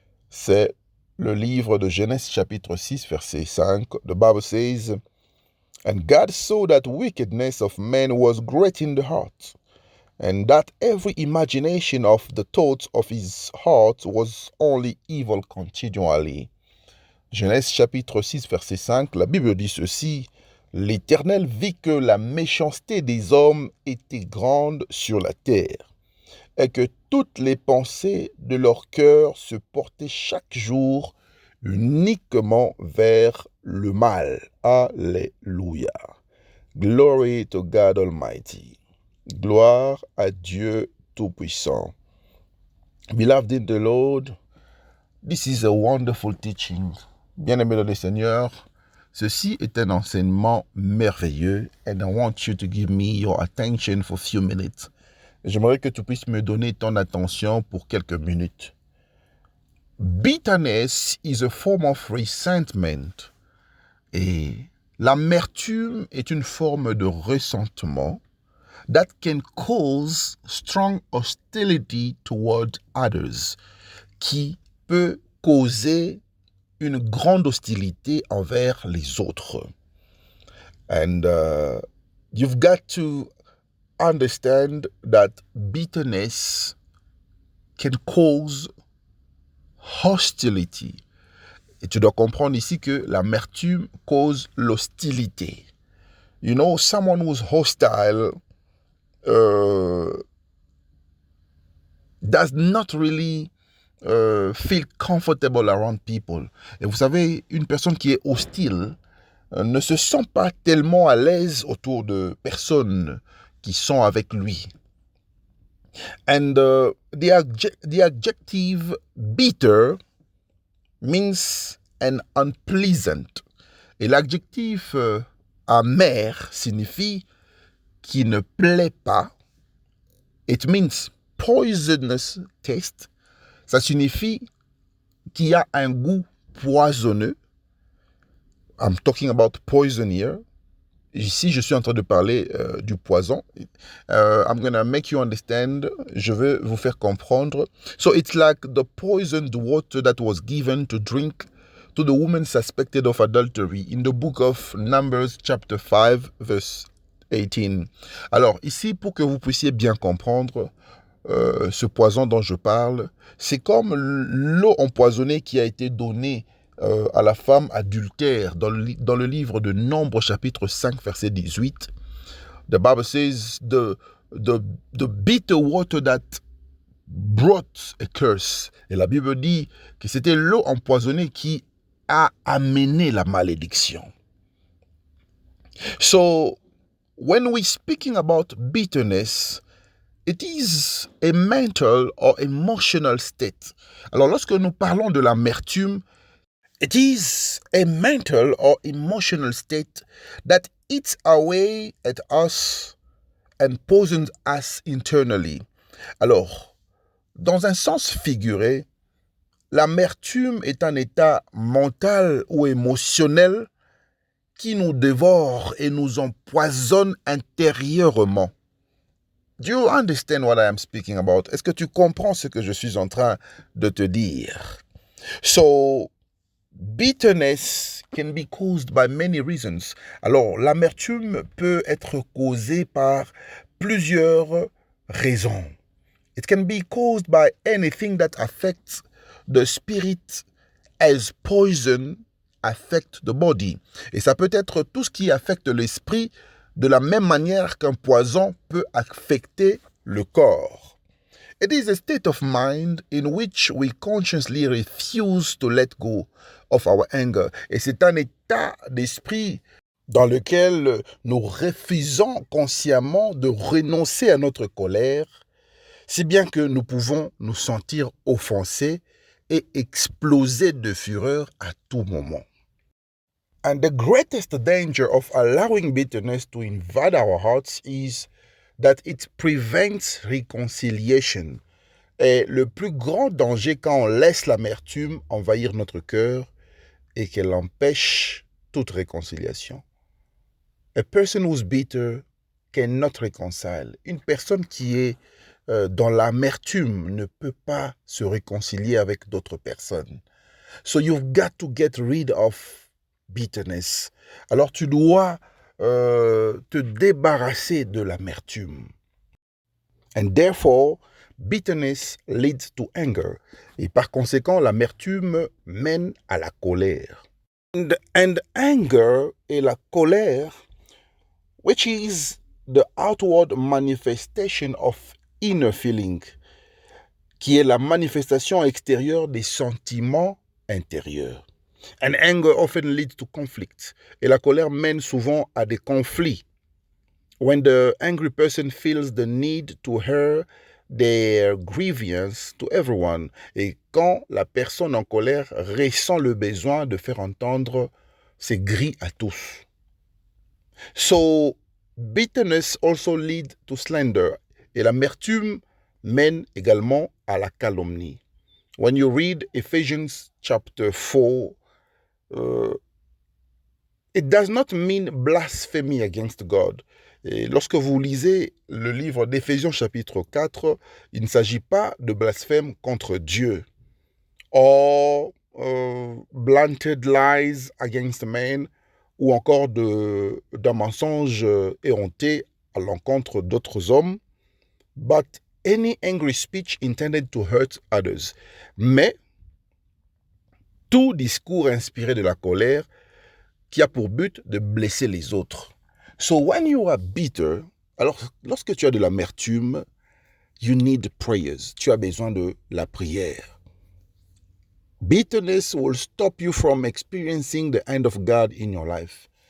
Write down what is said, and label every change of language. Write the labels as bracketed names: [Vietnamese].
[French] C'est le livre de Genèse chapitre 6 verset 5. [English] The Bible says, and God saw that wickedness of men was great in the heart, and that every imagination of the thoughts of his heart was only evil continually. [French] Genèse chapitre 6 verset 5, la Bible dit ceci, l'Éternel vit que la méchanceté des hommes était grande sur la terre, et que toutes les pensées de leur cœur se portaient chaque jour uniquement vers le mal. [English] Alléluia. Glory to God Almighty. [French] Gloire à Dieu Tout-Puissant. [English] Beloved in the Lord, this is a wonderful teaching. [French] Bien-aimé dans le Seigneur, ceci est un enseignement merveilleux, [English] and I want you to give me your attention for a few minutes. [French] J'aimerais que tu puisses me donner ton attention pour quelques minutes. [English] Bitterness is a form of resentment. [French] Et l'amertume est une forme de ressentement [English] that can cause strong hostility toward others, [French] qui peut causer une grande hostilité envers les autres. [English] And you've got to understand that bitterness can cause hostility. [French] Et tu dois comprendre ici que l'amertume cause l'hostilité. [English] You know, someone who's hostile does not really feel comfortable around people. [French] Et vous savez, une personne qui est hostile ne se sent pas tellement à l'aise autour de personnes qui sont avec lui. [English] And the adjective bitter means an unpleasant. [French] Et l'adjectif amer signifie qui ne plaît pas. [English] It means poisonous taste. [French] Ça signifie qu'il y a un goût poisonneux. [English] I'm talking about poison here. [French] Ici, je suis en train de parler du poison. [English] I'm going to make you understand. [French] Je vais vous faire comprendre. [English] So it's like the poisoned water that was given to drink to the woman suspected of adultery in the book of Numbers chapter 5 verse 18. [French] Alors ici, pour que vous puissiez bien comprendre ce poison dont je parle, c'est comme l'eau empoisonnée qui a été donnée à la femme adultère dans le livre de Nombres chapitre 5 verset 18. [English] The Bible says the bitter water that brought a curse. [French] Et la Bible dit que c'était l'eau empoisonnée qui a amené la malédiction. [English] So when we're speaking about bitterness, it is a mental or emotional state. [French] Alors lorsque nous parlons de l'amertume, [English] it is a mental or emotional state that eats away at us and poisons us internally. [French] Alors, dans un sens figuré, l'amertume est un état mental ou émotionnel qui nous dévore et nous empoisonne intérieurement. [English] Do you understand what I am speaking about? [French] Est-ce que tu comprends ce que je suis en train de te dire? [English] So, bitterness can be caused by many reasons. [French] Alors, l'amertume peut être causée par plusieurs raisons. [English] It can be caused by anything that affects the spirit as poison affect the body. [French] Et ça peut être tout ce qui affecte l'esprit de la même manière qu'un poison peut affecter le corps. [English] It is a state of mind in which we consciously refuse to let go of our anger. [French] Et c'est un état d'esprit dans lequel nous refusons consciemment de renoncer à notre colère, si bien que nous pouvons nous sentir offensés et exploser de fureur à tout moment. [English] And the greatest danger of allowing bitterness to invade our hearts is that it prevents reconciliation. [French] Et le plus grand danger quand on laisse l'amertume envahir notre cœur est qu'elle empêche toute réconciliation. [English] A person who's bitter cannot reconcile. [French] Une personne qui est dans l'amertume ne peut pas se réconcilier avec d'autres personnes. [English] So you've got to get rid of bitterness. [French] Alors tu dois te débarrasser de l'amertume. [English] And therefore, bitterness leads to anger. [French] Et par conséquent, l'amertume mène à la colère. [English] And anger [French] et la colère, [English] which is the outward manifestation of inner feeling, [French] qui est la manifestation extérieure des sentiments intérieurs. [English] And anger often leads to conflict. [French] Et la colère mène souvent à des conflits. [English] When the angry person feels the need to air their grievance to everyone. [French] Et quand la personne en colère ressent le besoin de faire entendre ses gris à tous. [English] So, bitterness also leads to slander. [French] Et l'amertume mène également à la calomnie. [English] When you read Ephesians chapter 4, it does not mean blasphemy against God. [French] Et lorsque vous lisez le livre d'Éphésiens chapitre 4, il ne s'agit pas de blasphème contre Dieu. [English] Or blunted lies against men, [French] ou encore d'un mensonge éhonté à l'encontre d'autres hommes. [English] But any angry speech intended to hurt others. [French] Mais tout discours inspiré de la colère qui a pour but de blesser les autres. [English] So when you are bitter, [French] alors lorsque tu as de l'amertume, [English] you need prayers. [French] Tu as besoin de la prière. [English] Bitterness will stop you from experiencing the hand of God in your life.